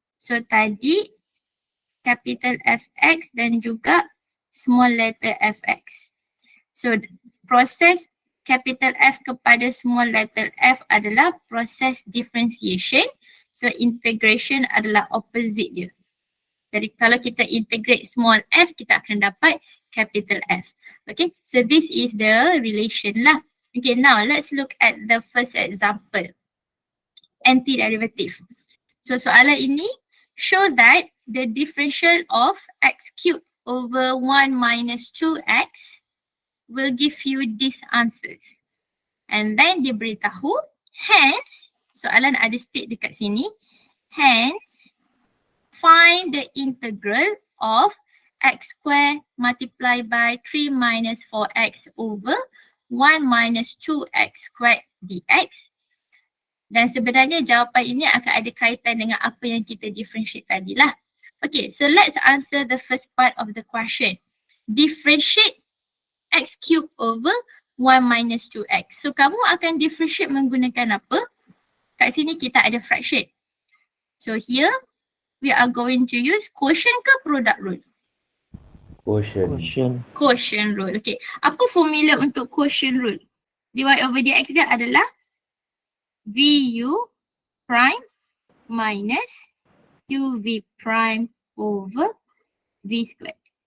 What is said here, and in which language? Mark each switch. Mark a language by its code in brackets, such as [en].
[ms] So tadi, capital Fx dan juga small letter fx. So proses capital F kepada small letter f adalah proses differentiation. So integration adalah opposite dia. Jadi kalau kita integrate small f, kita akan dapat capital F. [en] Okay, so this is the relation lah. Okay, now let's look at the first example. Antiderivative. So [ms] soalan ini [en] show that the differential of x cubed over 1 minus 2x will give you these answers. And then [ms] diberitahu, [en] hence, [ms] soalan ada state dekat sini, [en] hence, find the integral of x square multiplied by 3 minus 4x over 1 minus 2x squared dx. [ms] Dan sebenarnya jawapan ini akan ada kaitan dengan apa yang kita differentiate tadi lah. [en] Okay, so let's answer the first part of the question. Differentiate x cubed over 1 minus 2x. [ms] So kamu akan differentiate menggunakan apa? Kat sini kita ada fraction. [en] So here, we are going to use quotient ke product rule? [ms] Quotient rule. Okay. Apa formula untuk quotient rule? [en] dy over dx [ms] dia adalah [en] vu prime minus uv prime over v squared.